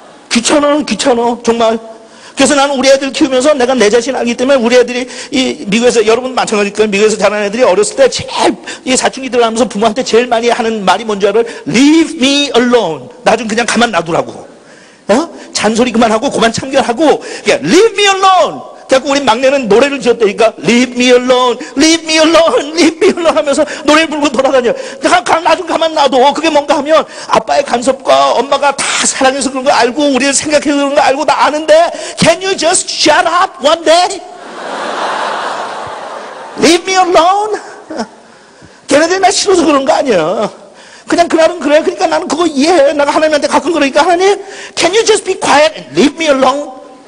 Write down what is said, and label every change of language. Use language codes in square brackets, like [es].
[ko] 귀찮아 정말. 그래서 나는 우리 애들 키우면서 내가 내 자신 알기 때문에 우리 애들이 이 미국에서 여러분 마찬가지일 거예요. 미국에서 자란 애들이 어렸을 때 제일 이 사춘기 들어가면서 부모한테 제일 많이 하는 말이 뭔지 알아요? [en] Leave me alone. [ko] 나 좀 그냥 가만 놔두라고. 잔소리 그만하고 그만 참견하고 [en] Leave me alone. [ko] 자꾸 우리 막내는 노래를 지었다니까. [en] Leave me alone, leave me alone, leave me alone [ko] 하면서 노래를 부르고 돌아다녀. 나중 가만 놔둬. 그게 뭔가 하면 아빠의 간섭과 엄마가 다 사랑해서 그런 거 알고 우리는 생각해서 그런 거 알고 다 아는데 [en] Can you just shut up one day? Leave me alone? [ko] 걔네들이 나 싫어서 그런 거 아니야. 그냥 그날은 그래. 그러니까 나는 그거 이해해. 내가 하나님한테 가끔 그러니까 하나님, [en] Can you just be quiet and leave me alone?